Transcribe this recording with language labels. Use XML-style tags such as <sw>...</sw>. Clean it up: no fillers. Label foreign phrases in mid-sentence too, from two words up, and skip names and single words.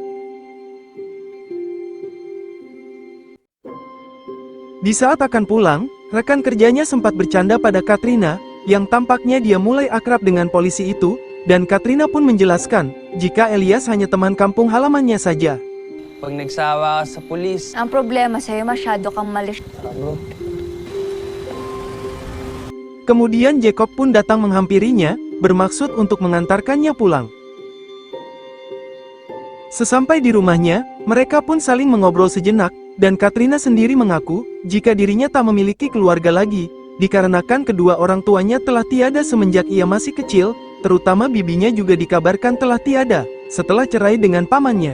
<id>Di saat akan pulang, rekan kerjanya sempat bercanda pada Katrina, yang tampaknya dia mulai akrab dengan polisi itu, dan Katrina pun menjelaskan, jika Elias hanya teman kampung halamannya saja.</id> <tl>Pag nagsawa ka sa pulis, Ang problema sa'yo, masyado kang malis. bro.</tl> <id>Kemudian Jacob pun datang menghampirinya, bermaksud untuk mengantarkannya pulang. Sesampai di rumahnya, mereka pun saling mengobrol sejenak, dan Katrina sendiri mengaku, jika dirinya tak memiliki keluarga lagi, dikarenakan kedua orang tuanya telah tiada semenjak ia masih kecil, terutama bibinya juga dikabarkan telah tiada, setelah cerai dengan pamannya.</id>